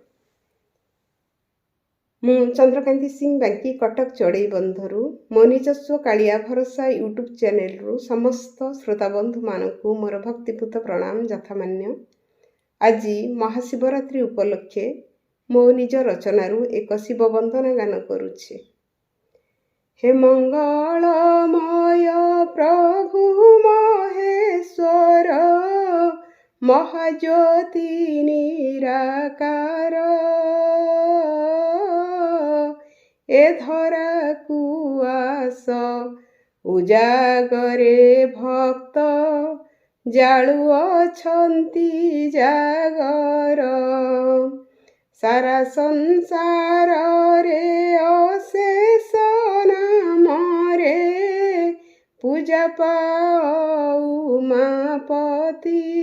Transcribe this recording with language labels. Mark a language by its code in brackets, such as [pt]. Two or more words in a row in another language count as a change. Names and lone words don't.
[or] ମୁଁ ଚନ୍ଦ୍ରକାନ୍ତି ସିଂ ବାଙ୍କି କଟକ ଚଢ଼େଇ ବନ୍ଧରୁ ମୋ ନିଜସ୍ୱ କାଳିଆ ଭରସା ୟୁଟ୍ୟୁବ୍ ଚ୍ୟାନେଲରୁ ସମସ୍ତ ଶ୍ରୋତାବନ୍ଧୁମାନଙ୍କୁ ମୋର ଭକ୍ତିପୂତ ପ୍ରଣାମ ଯଥାମାନ୍ୟ। ଆଜି ମହାଶିବରାତ୍ରି ଉପଲକ୍ଷେ ମୋ ନିଜ ରଚନାରୁ ଏକ ଶିବ ବନ୍ଦନା ଗାନ କରୁଛି। हे ମଙ୍ଗଳମୟ ପ୍ରଭୁ ମହେଶ୍ୱର ମହାଜ୍ୟୋତି ନିରାକାର ଏ ଧରାକୁ ଆସ ଉଜାଗରେ ଭକ୍ତ ଜାଳୁଅଛନ୍ତି ଜାଗର ସାରା ସଂସାର ରେ ଅଶେଷ ନାମରେ ପୂଜା ପାଉ ଉମାପତି